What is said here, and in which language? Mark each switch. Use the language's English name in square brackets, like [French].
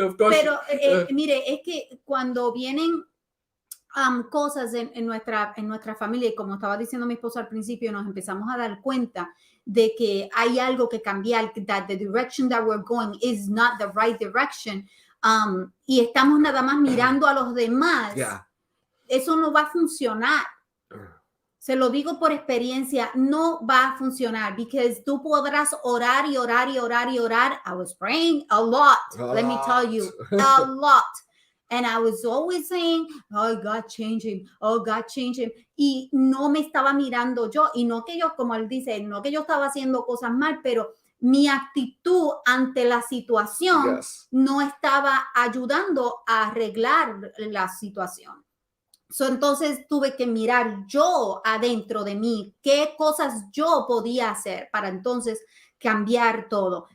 [Spanish] Pero mire, es que cuando vienen cosas en nuestra familia, y como estaba diciendo mi esposo al principio, nos empezamos a dar cuenta de que hay algo que cambiar, [English] that the direction that we're going is not the right direction, [Spanish] y estamos nada más mirando a los demás, eso no va a funcionar. Se lo digo por experiencia, no va a funcionar, because tú podrás orar y orar y orar y orar. [English] I was praying a lot, let me tell you, a lot. And I was always saying, oh, God, change him. Oh, God, change him. [Spanish] Y no me estaba mirando yo. Y no que yo, como él dice, no que yo estaba haciendo cosas mal, pero mi actitud ante la situación no estaba ayudando a arreglar la situación. Entonces tuve que mirar yo adentro de mí qué cosas yo podía hacer para entonces cambiar todo.